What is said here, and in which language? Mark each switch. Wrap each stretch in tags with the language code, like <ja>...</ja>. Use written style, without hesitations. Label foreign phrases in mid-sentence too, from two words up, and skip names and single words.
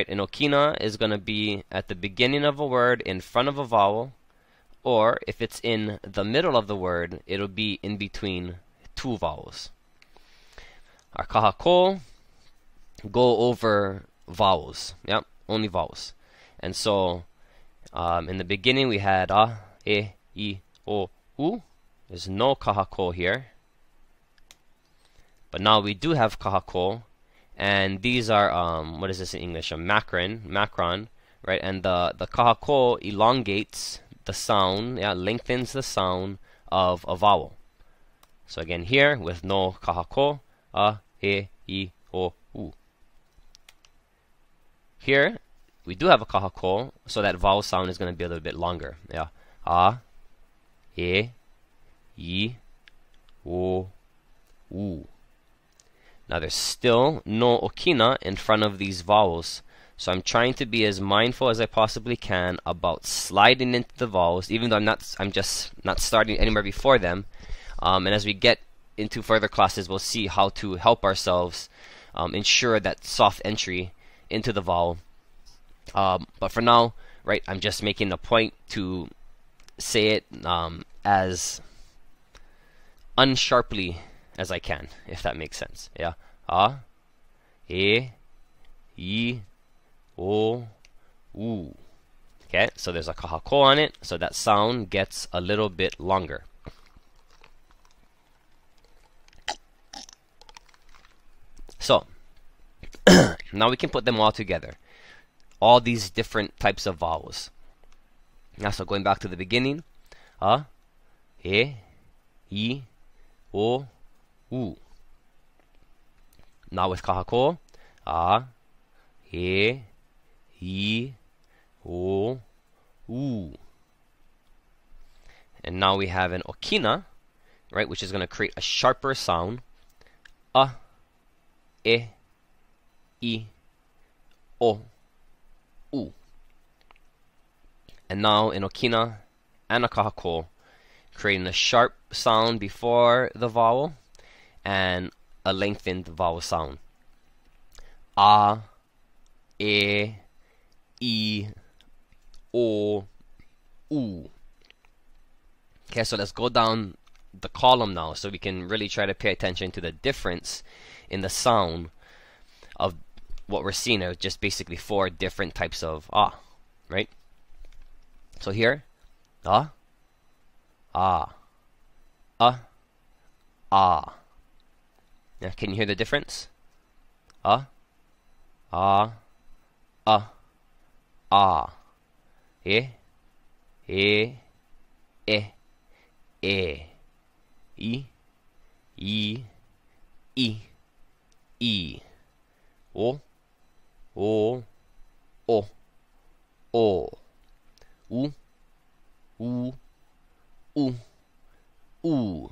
<en>And ʻokina is going to be at the beginning of a word in front of a vowel, or if it's in the middle of the word, it'll be in between two vowels. Our kahakō go over vowels. Yep, only vowels. And so in the beginning we had a, e, I, o, u. There's no kahakō here. But now we do have kahakō. And these are, what is this in English? A macron, right? And the kahakō elongates the sound, yeah, lengthens the sound of a vowel. So again here, with no kahakō, a, e, I, o, u. Here, we do have a kahakō, so that vowel sound is going to be a little bit longer. Yeah, a, e, I, o, u. Now there's still no ʻokina in front of these vowels, so I'm trying to be as mindful as I possibly can about sliding into the vowels, even though I'm just not starting anywhere before them. And as we get into further classes, we'll see how to help ourselves ensure that soft entry into the vowel. But for now, right, I'm just making a point to say it as unsharply as I can, if that makes sense. Yeah. A, e, I, o, u. Okay, so there's a kahakō on it, so that sound gets a little bit longer. So, now we can put them all together. All these different types of vowels. Now, so going back to the beginning. A, e, I, o, u. Now with kahakō. A, e, I, o, u. And now we have an ʻokina, right, which is going to create a sharper sound. A, e, I, o, u. And now in ʻokina and a kahakō, creating a sharp sound before the vowel and a lengthened vowel sound. A, e, I, o, u. Okay, so let's go down the column now so we can really try to pay attention to the difference in the sound of what we're seeing. Are just basically 4 different types of right? So here, ah. Now, can you hear the difference? E, e, I, o, u, u.</en>